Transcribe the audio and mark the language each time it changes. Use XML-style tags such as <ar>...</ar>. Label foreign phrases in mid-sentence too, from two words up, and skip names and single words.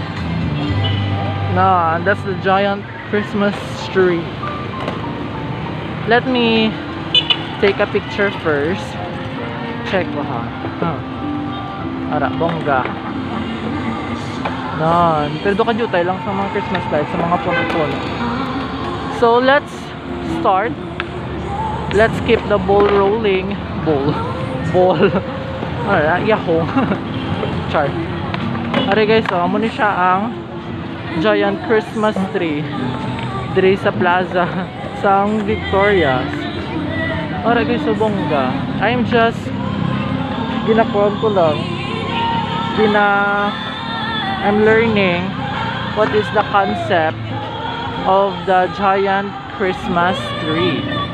<en>No, and that's the giant Christmas tree. Let me take a picture first.</en> <hil>Check ko ha. Ara, bongga. Nan, pero do ka jutay lang sa mga</hil> <en>Christmas lights,</en> <hil>sa mga puno-puno.</hil> <en>So let's start. Let's keep the ball rolling. Ball. Alright, yahoo.</en> <hil>Char.</hil> <en>Alright guys,</en> <hil>so muna siya ang</hil> <en>giant Christmas tree</en> <hil>diri sa plaza sang Victorias.</hil> <en>Alright guys, so bongga. I'm just</en> <hil>ginakuan ko lang.</hil> <en>I'm learning what is the concept of the giant Christmas tree.</en>